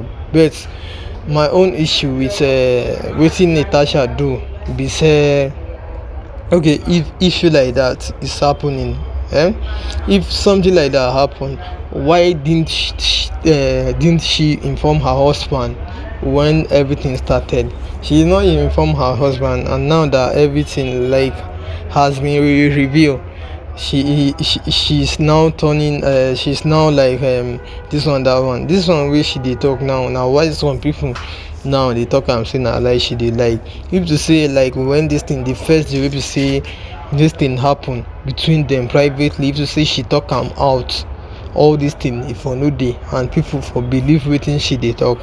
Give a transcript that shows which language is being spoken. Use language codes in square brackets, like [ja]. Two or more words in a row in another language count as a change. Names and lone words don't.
[pcm] But my own issue with wetin Natasha do be say, okay, if issue like that is happening, if something like that happen, why didn't she inform her husband when everything started? She did not inform her husband, and now that everything like has been revealed, she's now turning she's now like this one wey she dey talk now why some people now they talk am say na like she dey like. If to say like when this thing the first day wey be say this thing happen between them privately, if to say she talk am out, all this thing if for no dey and people for believe wetin she dey talk.